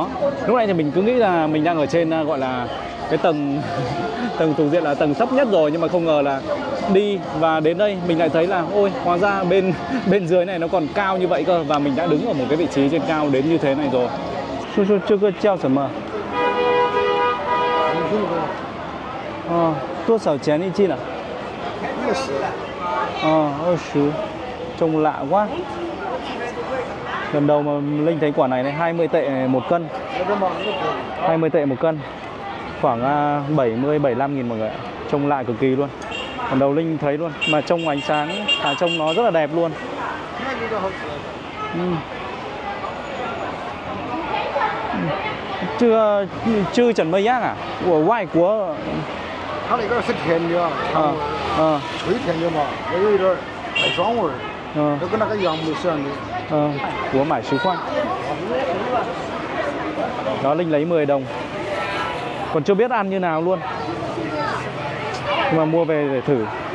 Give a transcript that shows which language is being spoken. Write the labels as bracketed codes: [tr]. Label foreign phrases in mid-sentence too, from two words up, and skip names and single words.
[vi] Lúc này thì mình cứ nghĩ là mình đang ở trên gọi là cái tầng thuộc diện là tầng thấp nhất rồi, nhưng mà không ngờ là đi và đến đây mình lại thấy là ôi, hóa ra bên dưới này nó còn cao như vậy cơ, và mình đã đứng ở một cái vị trí trên cao đến như thế này rồi. Chưa có treo [zh] 什么? 多少钱一斤啊？20. [vi] Trông lạ quá. Lần đầu mà Linh thấy quả này 20 tệ một cân. 20 tệ một cân. Khoảng 70-75 nghìn mọi người ạ. Trông lạ cực kỳ luôn. Lần đầu Linh thấy luôn. Mà trông ánh sáng, trông nó rất là đẹp luôn. Chưa chuẩn mây ác à? Của ngoại quốc. [zh] 它那个是甜的，脆甜的嘛，也有一点带酸味儿，就跟那个杨梅是一样的。 [vi] của mải sứ khoan. Đó, Linh lấy 10 đồng. Còn chưa biết ăn như nào luôn. Nhưng mà mua về để thử.